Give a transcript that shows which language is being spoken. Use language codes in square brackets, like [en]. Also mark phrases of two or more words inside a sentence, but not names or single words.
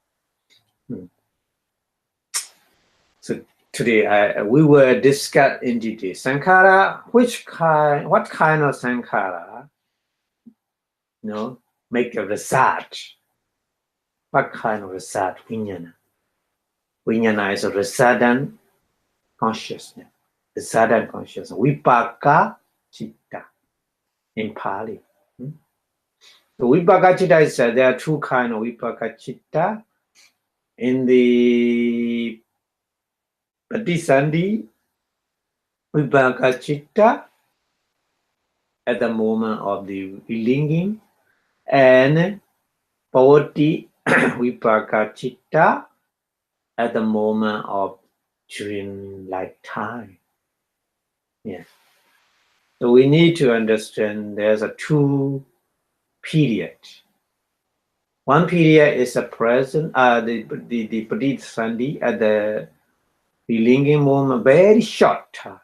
[en] So today we will discuss in detail sankhara. What kind of sankhara? Make a research. What kind of research? Vijnana. Vijnana is a resident consciousness. Resident consciousness. [pi] Vipaka citta [en] in Pali. So [pi] vipaka citta [en] is there are two kinds of [pi] vipaka citta. [en] In the [pi] Paṭṭhāna vipaka citta [en] at the moment of the linking, and [pi] Pavati vipaka citta [en] at the moment of during lifetime. Yes. So we need to understand there's a two period. One period is the present, the Paṭṭhāna at the linking moment, very short.